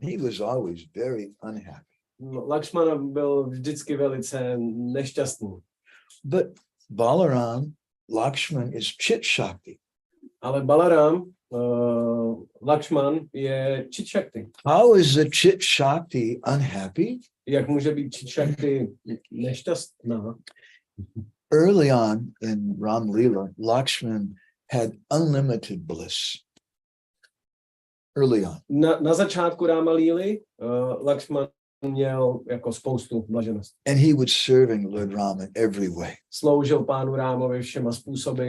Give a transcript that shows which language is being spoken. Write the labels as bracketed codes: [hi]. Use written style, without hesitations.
[en] He was always very unhappy. [cs] Lakshmana byl vždycky velice nešťastný. [en] But Balaram, Lakshman is Chit Shakti. [cs] Ale Balaram, Lakshman je Chit Shakti. [en] How is the Chit Shakti unhappy? [cs] Jak může být Chit Shakti nešťastná? [en] Early on in Ram Leela, Lakshman had unlimited bliss early on. [cs] Na začátku Ráma Líly Lakšman měl jako spoustu blaženosti. [en] And he was serving Lord Rama in every way. [cs] Sloužil pánu Rámovi všema způsoby.